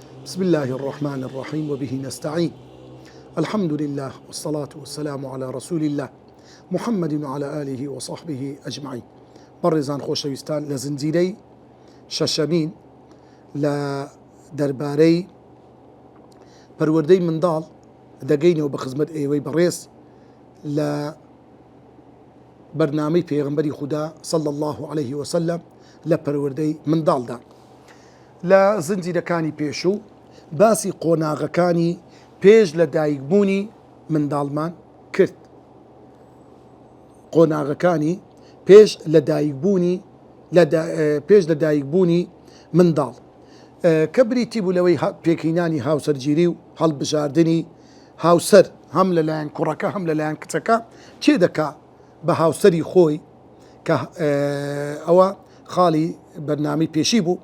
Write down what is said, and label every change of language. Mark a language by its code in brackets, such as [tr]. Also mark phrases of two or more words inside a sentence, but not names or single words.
[ar] بسم الله الرحمن الرحيم وبه نستعين. الحمد لله والصلاة والسلام على رسول الله محمد وعلى آله وصحبه أجمعين. [ckb] برزان خوشويستان لزنجيري ششمين لدرباري پروردەی منداڵ دەگەینەوە بە خزمەت ئێوەی بەڕێز لە بەرنامەی پێغەمبەری خودا [ar] صلى الله عليه وسلم [ckb] لە پەروەردەی منداڵدا. لە زنجیرەکانی پێشوو باسی قۆناغەکانی پێش لە دایکبوونی منداڵمان کرد. قۆناغەکانی پێش لە دایکبوونی منداڵ کە بریتی بوو لەوەی پێکینانی هاوسەرگیری و هەڵبژاردننی هاوسەر هەم لەلایەن کوڕەکە هەم لەلایەن کچەکە چێ دەکا بە هاوسەری خۆی کە ئەوە خاڵی بەرنامەی پێشی بوو.